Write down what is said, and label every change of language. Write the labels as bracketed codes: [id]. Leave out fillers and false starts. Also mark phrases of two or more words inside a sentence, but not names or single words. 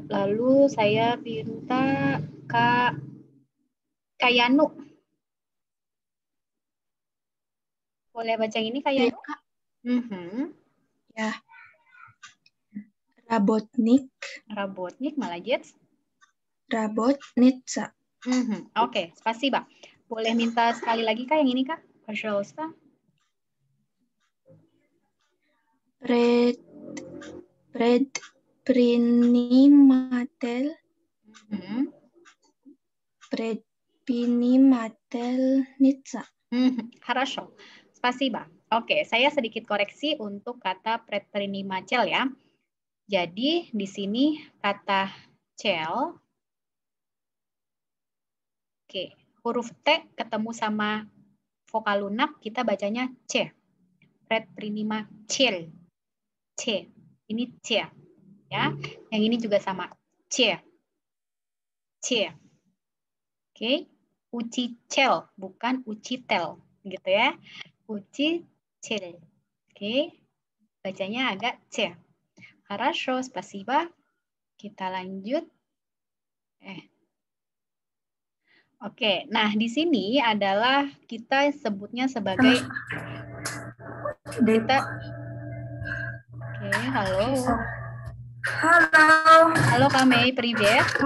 [id] Lalu saya minta Kak Yanu. Boleh baca ini Kak Yanu? Ya. [ru] Работник. Работник, молодец. Работница. Oke, спасибо. [id] Boleh minta sekali lagi Kak yang ini Kak? [ru] Пожалуйста. Предприниматель. Предпринимательница. Хорошо. Спасибо. [id] Oke, saya sedikit koreksi untuk kata предприниматель ya. Jadi di sini kata cel. Oke, huruf T ketemu sama vokal lunak kita bacanya C. Предприниматель. C. Ini C. Ya. Yang ini juga sama. C. C. Oke. Учитель, bukan ucitel. Gitu ya. Учитель. Oke. Bacanya agak C. [ru] Хорошо, спасибо. [id] Kita lanjut. Oke, nah di sini adalah kita sebutnya sebagai kita. Oke, halo. Halo Kak Mei, привет.